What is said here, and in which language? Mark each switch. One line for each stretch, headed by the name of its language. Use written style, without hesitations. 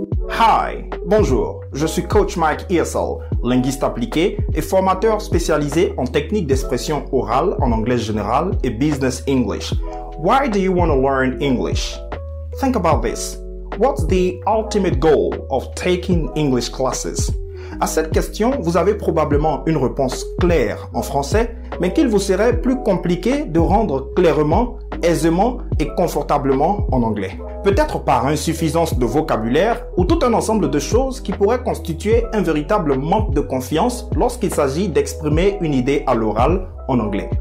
French: Hi, bonjour, je suis Coach Mike Earsall, linguiste appliqué et formateur spécialisé en techniques d'expression orale en anglais général et business English.
English: Why do you want to learn English? Think about this. What's the ultimate goal of taking English classes?
French: À cette question, vous avez probablement une réponse claire en français, mais qu'il vous serait plus compliqué de rendre clairement, aisément et confortablement en anglais. Peut-être par insuffisance de vocabulaire ou tout un ensemble de choses qui pourraient constituer un véritable manque de confiance lorsqu'il s'agit d'exprimer une idée à l'oral en anglais.